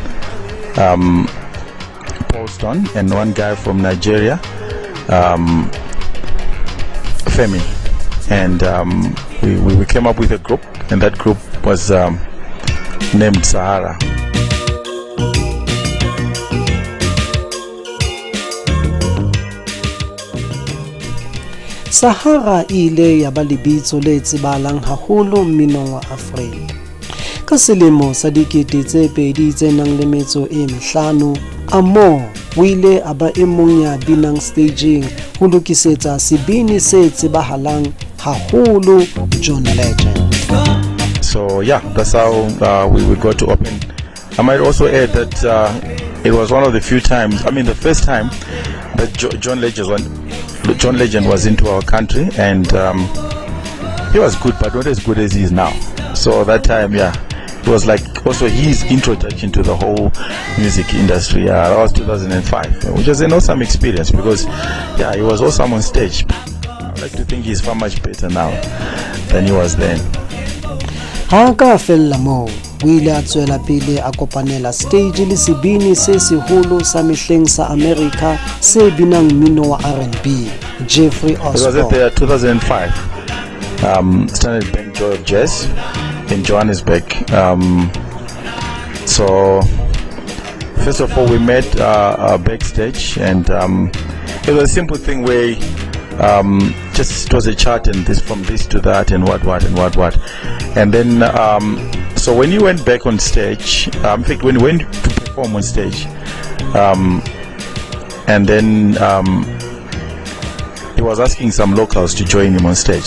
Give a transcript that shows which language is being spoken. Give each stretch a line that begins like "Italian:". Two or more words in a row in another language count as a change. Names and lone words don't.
English: Paulston, and one guy from Nigeria, Femi, and we came up with a group, and that group was named Sahara.
Southern Sotho: Sahara ile ya ba lebitso le tsebalang haholo mminong wa Afrika. Ka selemo sa 2005, Amor o ile a ba e mong ya binang staging ho lokisetsa sebini se tsebahalang haholo John Legend.
English: So that's how we got to open. I might also add that it was one of the few times, the first time that John Legend was into our country, and he was good, but not as good as he is now. So that time, it was like also his introduction to the whole music industry. That was 2005, which was an awesome experience because he was awesome on stage. I like to think he's far much better now than he was then.
Southern Sotho: Ha ka fella mo o ile a tswela pele a kopanela stage le sebini se seholo sa mehleng sa America se binang mmino wa R&B.
English: Jeffrey Osborne. It was at the 2005 Standard Bank Joy of Jazz in Johannesburg. So first of all, we met backstage, and it was a simple thing where just it was a chat and this from this to that and what, and then so when you went back on stage, in fact when you went to perform on stage, and then he was asking some locals to join him on stage.